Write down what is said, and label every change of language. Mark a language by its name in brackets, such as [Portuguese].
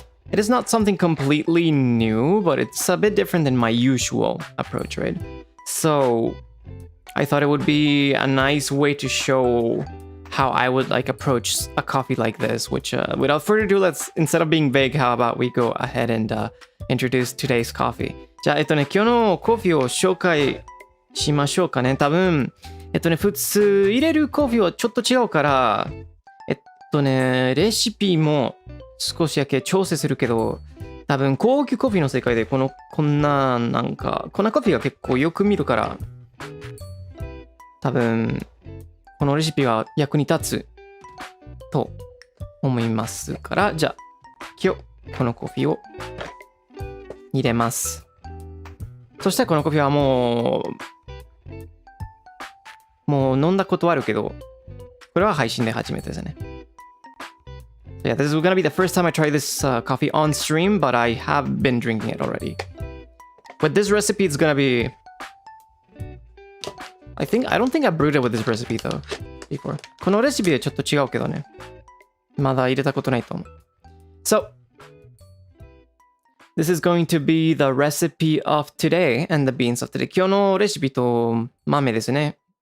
[English] It is not something completely new, but it's a bit different than my usual approach, right? So I thought it would be a nice way to show how I would like approach a coffee like this, which without further ado, instead of being vague, how about we go ahead and introduce today's coffee. [Japanese] じゃあ、今日のコーヒーを紹介しましょうかね。多分、普通入れるコーヒーはちょっと違うから、レシピも少しだけ調整するけど、多分高級コーヒーの世界でこんななんか、こんなコーヒーが結構よく見るから、多分、このレシピが役に立つと思いますから、じゃあ、今日このコーヒーを入れます。そしてこのコーヒーはもう飲んだことあるけど、これは配信で初めてですね。 [English] So yeah, this is gonna be the first time I try this coffee on stream, but I have been drinking it already. But this recipe is gonna be... I don't think I brewed it with this recipe though, before. [Japanese] このレシピでちょっと違うけどね。まだ入れたことないと思う。 [English] So, this is going to be the recipe of today and the beans of today. [Japanese] 今日のレシピと豆ですね。